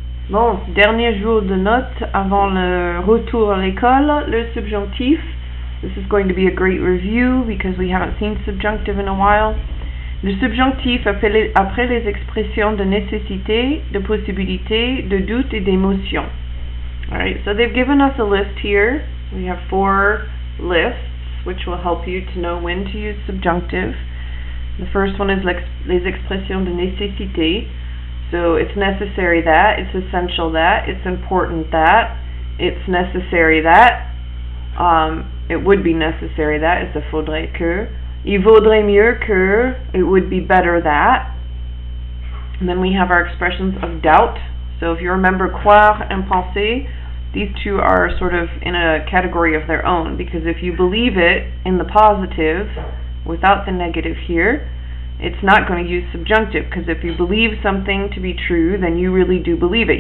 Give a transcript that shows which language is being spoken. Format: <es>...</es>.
<fr>Bon, dernier jour de notes avant le retour à l'école, le subjonctif.</fr> <en>This is going to be a great review because we haven't seen subjunctive in a while.</en> <fr>Le subjonctif après les expressions de nécessité, de possibilité, de doute et d'émotion.</fr> <en>Alright, so they've given us a list here. We have 4 lists which will help you to know when to use subjunctive. The first one is</en> <fr>les expressions de nécessité.</fr> <en>So it's necessary that, it's essential that, it's important that, it's necessary that, it would be necessary that, it's a faudrait que,</en> <fr>il vaudrait mieux que,</fr> <en>it would be better that. And then we have our expressions of doubt. So if you remember croire and penser, these two are sort of in a category of their own, because if you believe it in the positive without the negative here, it's not going to use subjunctive, because if you believe something to be true, then you really do believe it.</en>